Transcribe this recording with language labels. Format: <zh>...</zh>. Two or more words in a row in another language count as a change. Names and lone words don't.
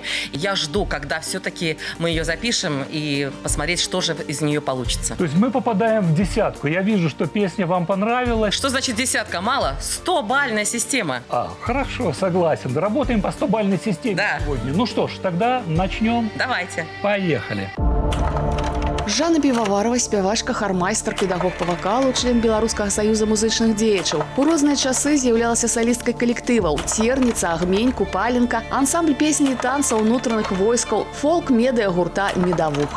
<ru>Я жду, когда все-таки мы ее запишем и посмотреть, что же из нее получится. То есть мы попадаем в десятку. Я вижу, что песня вам понравилась. Что значит десятка? Мало? 100-бальная система. Хорошо, согласен. Работаем по 100-бальной системе сегодня. Ну что ж, тогда начнем. Давайте. Поехали.</ru> <be>Жанна Піваварова, спявачка, хармайстар, педагог па вакалу, член Беларускага саюза музычных дзеячаў. У розныя часы з'яўлялася салісткай калектываў «Церніца», «Агмень», «Купаленка», ансамбль песні і танца ўнутраных войскаў, фолк-медыа гурта «Медавуха».</be>